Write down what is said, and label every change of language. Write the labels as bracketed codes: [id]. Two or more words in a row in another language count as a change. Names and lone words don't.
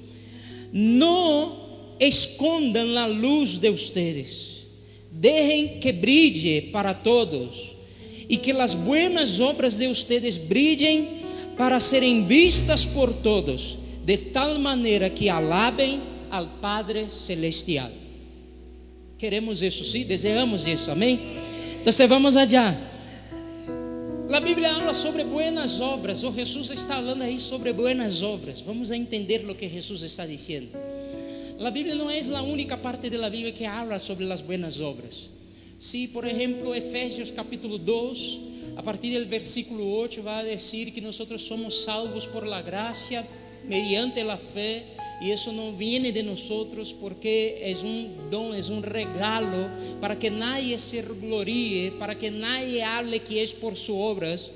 [es] No escondan la luz de ustedes, dejen que brille para todos, y que las buenas obras de ustedes brillen para serem vistas por todos, de tal manera que alaben al Padre Celestial. [pt] Queremos isso, sim? Desejamos isso, amém? Então vamos allá. A Bíblia [es] habla sobre buenas obras, [pt] ou Jesus está falando aí [es] sobre buenas obras. Vamos a entender [pt] o que Jesus está dizendo. A Bíblia não é a única parte da Bíblia que [es] habla sobre [pt] as [es] buenas obras. Si, por ejemplo, Efesios capítulo 2, a partir del versículo 8, va a decir que nosotros somos salvos por la gracia, mediante la fe, y eso no viene de nosotros porque es un don, es un regalo, para que nadie se gloríe, para que nadie hable que es por sus obras.